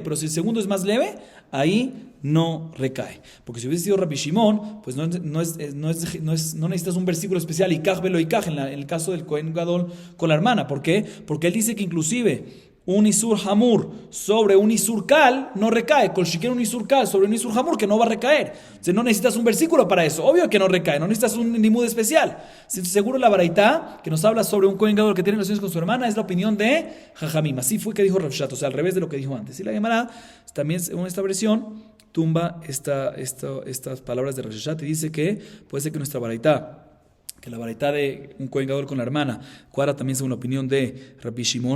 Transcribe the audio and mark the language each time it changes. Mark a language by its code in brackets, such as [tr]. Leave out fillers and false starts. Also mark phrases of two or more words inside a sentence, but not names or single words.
[es] Pero si el segundo es más leve, ahí no recae. Porque si hubiese sido Rabbi Shimon, pues no necesitas un versículo especial, [he] איכא ולא איכא, [es] en el caso del Kohen Gadol con la hermana. ¿Por qué? Porque él dice que inclusive un [he] איסור חמור [es] sobre un [he] איסור קל [es] no recae. [he] כל שכן [es] un [he] איסור קל [es] sobre un [he] איסור חמור [es] que no va a recaer. Entonces no necesitas un versículo para eso. Obvio que no recae. No necesitas un limud especial. Seguro la baraita que nos habla sobre un Kohen Gadol que tiene relaciones con su hermana es la opinión de Jajamim. Así fue que dijo Rav Shat. O sea, al revés de lo que dijo antes. Y la Gemara también, según esta versión, tumba estas palabras de Rav Shat y dice que puede ser que nuestra baraita, que la baraita de un Kohen Gadol con la hermana cuadra también según la opinión de Rabbi Shimon.